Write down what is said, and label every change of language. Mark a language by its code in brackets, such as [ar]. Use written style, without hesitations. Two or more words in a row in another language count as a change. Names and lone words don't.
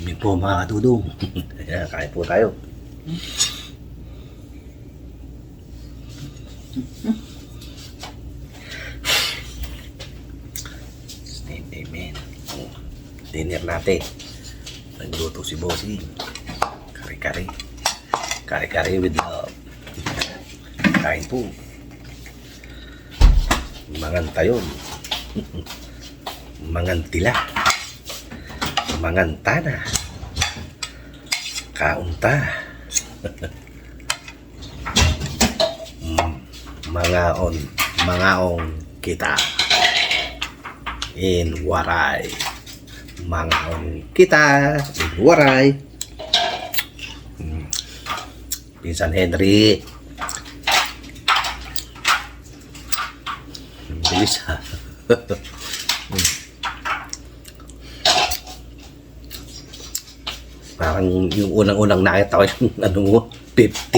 [tl] po mga katudong. Ayan, kain po tayo. Amen. Dinner natin. Nagluto si Bossing. Kare-kare. Kare-kare [en] with love. [tl] Kain po. [ilo] Mangantayon. [pam] Mangantila. Mangantana. [war] Kaunta. Mangaong kita. [en] In Waray. [war] Mangaong kita. [en] In Waray. [tl] Pinsan Henry. Bilis ha. Parang yung unang-unang nakita ko yung ano mo, 50.